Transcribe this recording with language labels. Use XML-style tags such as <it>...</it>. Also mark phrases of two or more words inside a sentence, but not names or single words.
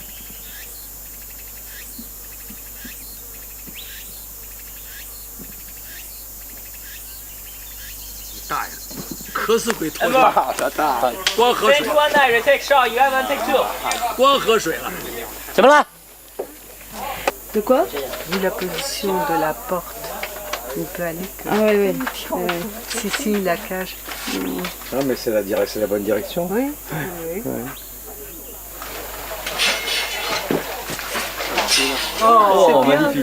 <zh>大爷，可是会脱臼。光喝水。光喝水了。怎么了？</zh> <fr>De quoi? Vu la position de la porte, il peut aller que... Ah oui, oui. Si, la cage. Non, mais c'est la bonne direction. Oui. Ouais. Oh, magnifique.</fr>